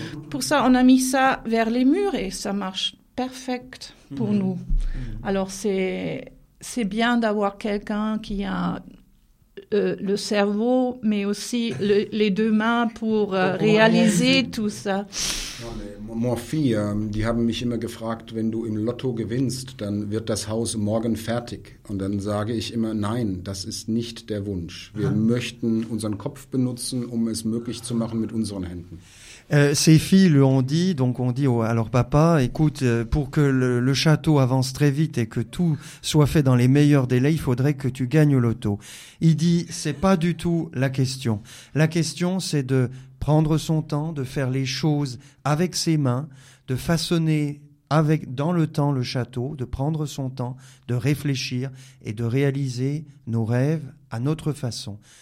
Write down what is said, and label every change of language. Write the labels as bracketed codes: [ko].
[fr] Pour ça, on a mis ça vers les murs et ça marche perfect pour nous. Alors c'est bien d'avoir quelqu'un qui a le cerveau, mais aussi les deux mains pour réaliser tout ça. [de] Meine Frau, die haben mich immer gefragt, wenn du im Lotto gewinnst, dann wird das Haus morgen fertig. Und dann sage ich immer, nein, das ist nicht der Wunsch. Wir möchten unseren Kopf benutzen, um es möglich zu machen mit unseren Händen. [fr] Ses filles lui ont dit, donc on dit à leur papa, écoute, pour que le château avance très vite et que tout soit fait dans les meilleurs délais, il faudrait que tu gagnes l'auto. Il dit, c'est pas du tout la question. La question, c'est de prendre son temps, de faire les choses avec ses mains, de façonner dans le temps le château, de prendre son temps, de réfléchir et de réaliser nos rêves à notre façon.